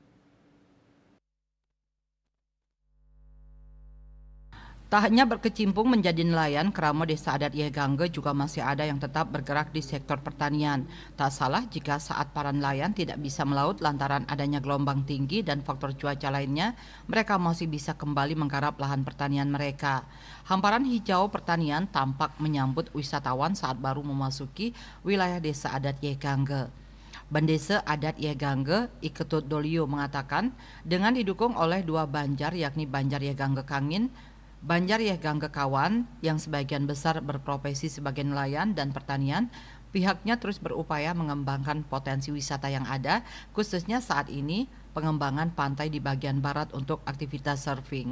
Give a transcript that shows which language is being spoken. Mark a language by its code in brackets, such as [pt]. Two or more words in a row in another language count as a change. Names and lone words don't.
[id] Tak hanya berkecimpung menjadi nelayan, kerama Desa Adat Yeh Gangge juga masih ada yang tetap bergerak di sektor pertanian. Tak salah jika saat para nelayan tidak bisa melaut lantaran adanya gelombang tinggi dan faktor cuaca lainnya, mereka masih bisa kembali menggarap lahan pertanian mereka. Hamparan hijau pertanian tampak menyambut wisatawan saat baru memasuki wilayah Desa Adat Yeh Gangge. Bandesa Adat Yeh Gangge, Iketut Dolio mengatakan, dengan didukung oleh dua banjar yakni Banjar Yeh Gangge Kangin, Banjar Yeh Gangge Kawan yang sebagian besar berprofesi sebagai nelayan dan pertanian, pihaknya terus berupaya mengembangkan potensi wisata yang ada, khususnya saat ini pengembangan pantai di bagian barat untuk aktivitas surfing.